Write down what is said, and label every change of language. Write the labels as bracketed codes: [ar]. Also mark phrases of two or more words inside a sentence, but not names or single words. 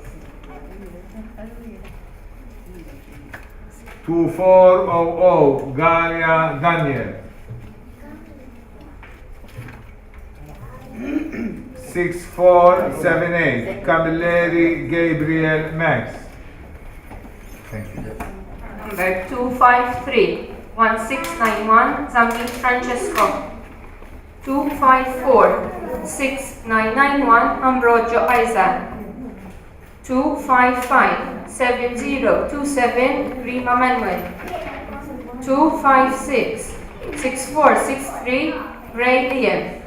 [en] 2400 Galia Daniel. 6478 Camilleri Gabriel Max. Thank you. Number 253 1691 Zambi Francesco. 254 6991 Ambrogio Isaac. 255 7027 Rima Manuel. 256 6463 Ray Liam.